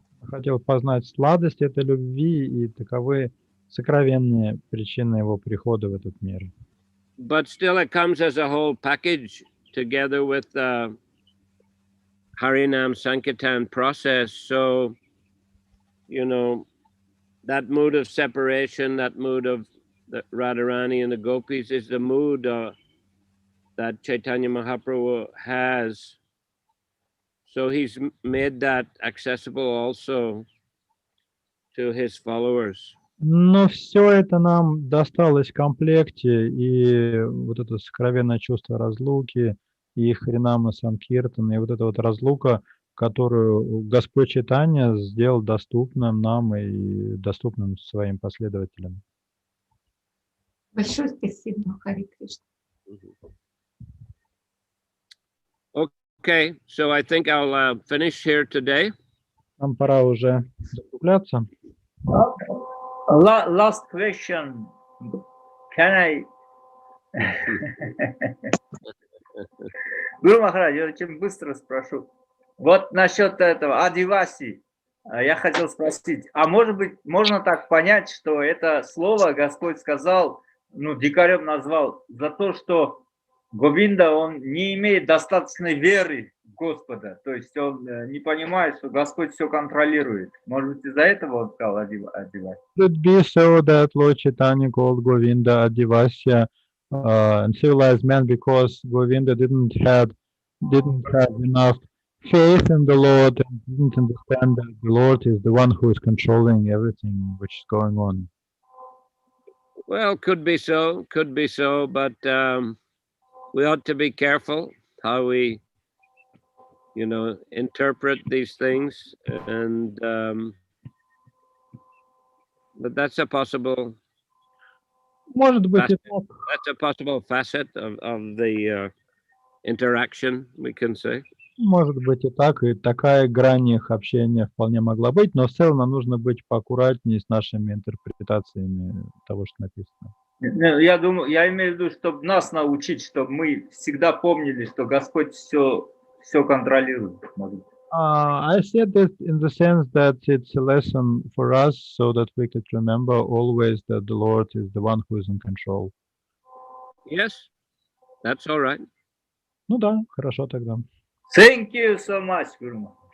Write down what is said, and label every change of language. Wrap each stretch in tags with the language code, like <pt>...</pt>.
<ru>Хотел познать сладость этой любви, и таковы сокровенные причины его прихода в этот мир.</ru> <en>But still it comes as a whole package together with the Harinam Sankirtan process. So, that mood of separation, that mood of the Radharani and the gopis is the mood that Chaitanya Mahaprabhu has. So he's made that accessible also to his followers.</en> <ru>Но все это нам досталось в комплекте, и вот это сокровенное чувство разлуки, и Харинама Санкиртана, и вот эта вот разлука, которую Господь Чайтанья сделал доступным нам и доступным своим последователям. Большое спасибо, Харе Кришна.</ru> <en>Okay, so I think I'll finish here today.</en> <ru>Нам пора уже закругляться.</ru> <en>Last question. Can I?</en> <ru>Гуру Махарадж, я очень быстро спрошу. Вот насчет этого Адиваси, я хотел спросить, а может быть, можно так понять, что это слово Господь сказал, ну, дикарем назвал, за то, что Говинда, он не имеет достаточной веры в Господа, то есть он не понимает, что Господь все контролирует. Может быть, из-за этого он сказал Адиваси?</ru> <en>Could be so that Lord Chaitanya called Govinda Adivasya and civilized man because Govinda didn't have enough faith in the Lord and didn't understand that the Lord is the one who is controlling everything which is going on. Well, could be so, but we ought to be careful how we, interpret these things, and but that's a possible.</en> <ru>Может быть, и так.</ru> <en>That's a possible facet of the interaction, we can say.</en> <ru>Может быть и так, и такая грань их общения вполне могла быть, но в целом нам нужно быть поаккуратнее с нашими интерпретациями того, что написано. Я думаю, я имею в виду, чтобы нас научить, чтобы мы всегда помнили, что Господь все контролирует.</ru> <en>I said that in the sense that it's a lesson for us, so that we could remember always that the Lord is the one who is in control. Yes, that's all right.</en> <ru>Ну да, хорошо тогда.</ru> <en>Thank you so much, Guru.</en>